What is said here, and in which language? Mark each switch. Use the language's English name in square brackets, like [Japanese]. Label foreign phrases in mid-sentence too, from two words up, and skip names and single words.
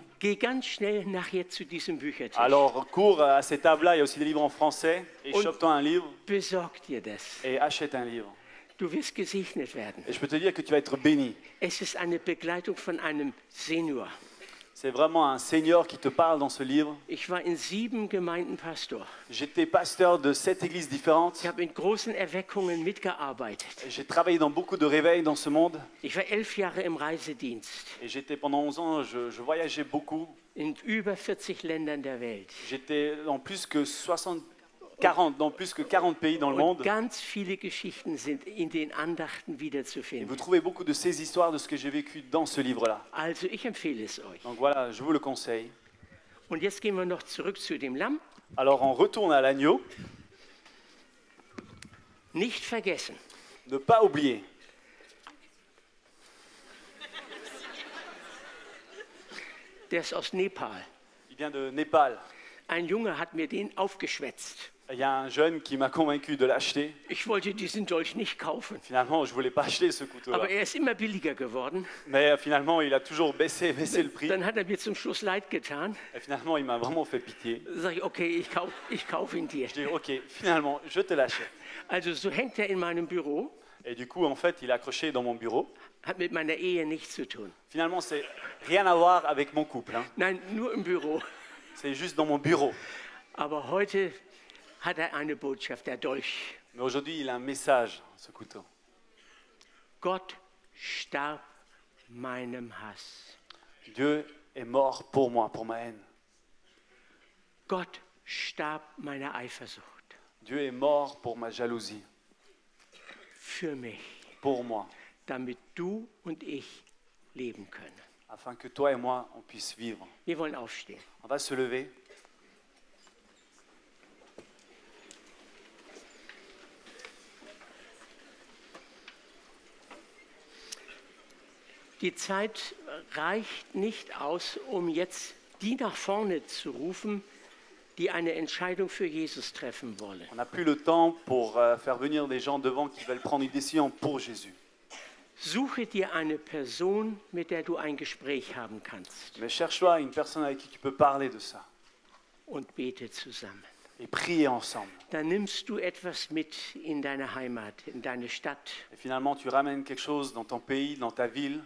[German] Geh ganz schnell nachher zu diesem Büchertisch. [French] Alors cours à ces tables-là, il y a aussi des livres en français. Et [German] Und- [French] chope-toi un livre [German] Besorg dir das. [French] et achète un livre. [German] Du wirst gesegnet werden. [French] Et je peux te dire que tu vas être béni. [German] Es ist eine Begleitung von einem Senior. [French] C'est vraiment un Seigneur qui te parle dans ce livre. [German] Ich war in 7 Gemeinden Pastor. [French] J'étais pasteur de 7 églises différentes. [German] Ich habe in großen Erweckungen mitgearbeitet. [French] J'ai travaillé dans beaucoup de réveils dans ce monde. [German] Ich war 11 Jahre im Reisedienst [French] Et j'étais pendant 11 ans, je voyageais beaucoup. [German] in über 40 Ländern der Welt. [French] J'étais dans plus que 40 pays dans le [German] Und [French] monde. [German] ganz viele Geschichten sind in den Andachten [French] Et vous [German] wiederzufinden. [French] trouvez beaucoup de ces histoires de ce que j'ai vécu dans ce livre-là. [German] Also ich empfehle es euch. [French] Donc voilà, je vous le conseille. [German] Und jetzt gehen wir noch zurück zu dem Lamm. [French] Alors on retourne à l'agneau. [German] Nicht vergessen, [French] Ne pas oublier. [German] der ist aus Nepal. [French] Il vient de Népal. [German] Ein Junge hat mir den aufgeschwätzt. [French] Il y a un jeune qui m'a convaincu de l'acheter. [German] Ich wollte diesen Dolch nicht kaufen. [French] Finalement, je ne voulais pas acheter ce couteau-là. [German] Aber er ist immer billiger geworden. [French] Mais finalement, il a toujours baissé le prix. [German] Dann hat er mir zum Schluss leid getan. [French] Et finalement, il m'a vraiment fait pitié. [German] Sag ich, okay, ich kauf ihn dir. [French] Je dis, ok, finalement, je te l'achète. [German] Also so hängt er in meinem Büro, [French] Et du coup, en fait, il est accroché dans mon bureau. [German] hat mit meiner Ehe nichts zu tun. [French] Finalement, c'est rien à voir avec mon couple. Hein. [German] Nein, nur im Büro. [French] C'est juste dans mon bureau. [German] Aber heute hat er eine Botschaft, der Dolch. [French] Mais aujourd'hui, il a un message, ce couteau. [German] Gott starb meinem Hass. [French] Dieu est mort pour moi, pour ma haine. [German] Gott starb meiner Eifersucht. [French] Dieu est mort pour ma jalousie, [German] Für mich, [French] pour moi, [German] damit du und ich leben können. [French] afin que toi et moi, on puisse vivre. [German] Wir wollen aufstehen. [French] On va se lever. [German] Die Zeit reicht nicht aus, um jetzt die nach vorne zu rufen, die eine Entscheidung für Jesus treffen wollen. [French] On n'a plus le temps pour faire venir des gens devant qui veulent prendre une décision pour Jésus. [German] Suche dir eine Person, mit der du ein Gespräch haben kannst, [French] Mais cherche-toi une personne avec qui tu peux parler de ça [German] und bete zusammen. [French] et prier ensemble. [German] Dann nimmst du etwas mit in deine Heimat, in deine Stadt. [French] Et finalement, tu ramènes quelque chose dans ton pays, dans ta ville.